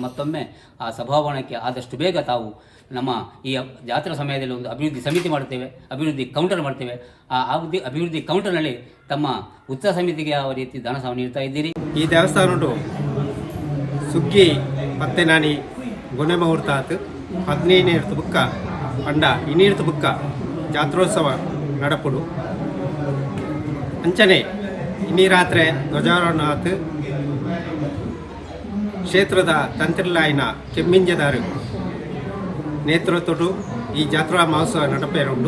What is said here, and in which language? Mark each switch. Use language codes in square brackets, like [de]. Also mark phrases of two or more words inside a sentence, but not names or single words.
[kn] ಮತ್ತೊಮ್ಮೆ ಆ ಸಭಾಭವನಕ್ಕೆ ಆದಷ್ಟು ಬೇಗ ತಾವು ನಮ್ಮ ಈ ಜಾತ್ರಾ ಸಮಯದಲ್ಲಿ ಒಂದು ಅಭಿವೃದ್ಧಿ ಸಮಿತಿ ಮಾಡ್ತೇವೆ, ಅಭಿವೃದ್ಧಿ ಕೌಂಟರ್ ಮಾಡ್ತೇವೆ. ಆ ಅಭಿವೃದ್ಧಿ ಕೌಂಟರ್ನಲ್ಲಿ ತಮ್ಮ ಉತ್ಸವ ಸಮಿತಿಗೆ ಯಾವ ರೀತಿ ಧನ ಸಹ ನೀಡ್ತಾ ಇದ್ದೀರಿ. [tcy] ಈ ದೇವಸ್ಥಾನ ಉಂಟು ಸುಗ್ಗಿ ಮತ್ತೆ ನಾನಿ ಗೊನೆ ಮುಹೂರ್ತಾತ್ 15 ಬುಕ್ಕ ಪಂಡ 2 ಬುಕ್ಕ ಜಾತ್ರೋತ್ಸವ ನಡಪುಡು ಅಂಚನೆ ಇನ್ನಿ ರಾತ್ರಿ ಧ್ವಜಾರೋಹಣ ಆತು. ಕ್ಷೇತ್ರದ ತಂತ್ರಿಲಾಯಿನ ಕೆಮ್ಮಿಂಜದಾರು ನೇತೃತ್ವಡು ಈ ಜಾತ್ರಾ ಮಹೋತ್ಸವ ನಡಪೇರುಂಡು.